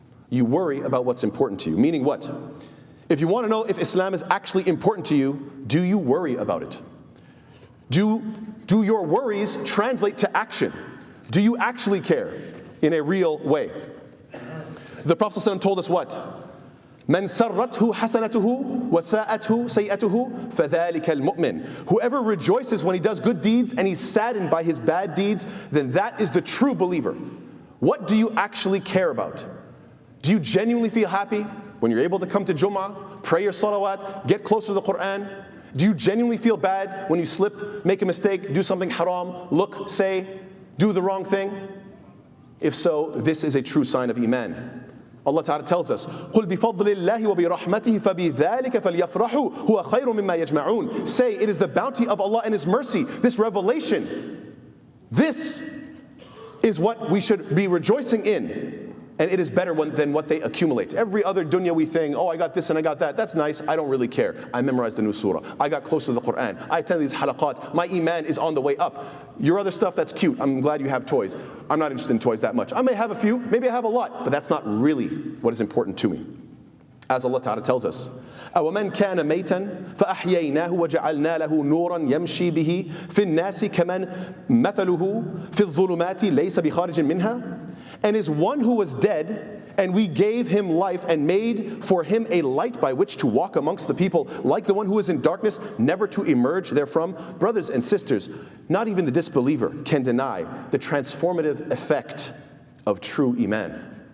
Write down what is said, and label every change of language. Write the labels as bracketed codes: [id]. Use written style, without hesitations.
[en] You worry about what's important to you. Meaning what? If you want to know if Islam is actually important to you, do you worry about it? Do your worries translate to action? Do you actually care in a real way? The Prophet ﷺ told us what? [ar] من سرته حسنته وساءته سيئته فذلك المؤمن. [en] Whoever rejoices when he does good deeds and he's saddened by his bad deeds, then that is the true believer. What do you actually care about? Do you genuinely feel happy when you're able to come to Jummah, pray your salawat, get closer to the Quran? Do you genuinely feel bad when you slip, make a mistake, do something haram, look, say, do the wrong thing? If so, this is a true sign of Iman. Allah Ta'ala tells us, [ar] قُلْ بِفَضْلِ اللَّهِ وَبِرَحْمَتِهِ فَبِذَلِكَ فَلْيَفْرَحُوا هُوَ خَيْرٌ مِمَّا يَجْمَعُونَ. [en] Say, it is the bounty of Allah and His mercy, this revelation. This is what we should be rejoicing in. And it is better than what they accumulate. Every other dunyawi thing, oh, I got this and I got that, that's nice, I don't really care. I memorized a new surah. I got close to the Quran. I attended these halaqat. My iman is on the way up. Your other stuff, that's cute. I'm glad you have toys. I'm not interested in toys that much. I may have a few, maybe I have a lot, but that's not really what is important to me. As Allah Ta'ala tells us, [ar] أَوَمَنْ كَانَ مَيْتًا فَأَحْيَيْنَاهُ وَجَعَلْنَا لَهُ نُورًا يَمْشِي بِهِ فِي النَّاسِ كَمَنْ مَثَلُهُ فِي الظُّلُمَاتِ لَيْسَ بِخَارِجٍ مِنْهَا. [en] And is one who was dead, and we gave him life and made for him a light by which to walk amongst the people, like the one who is in darkness, never to emerge therefrom. Brothers and sisters, not even the disbeliever can deny the transformative effect of true iman.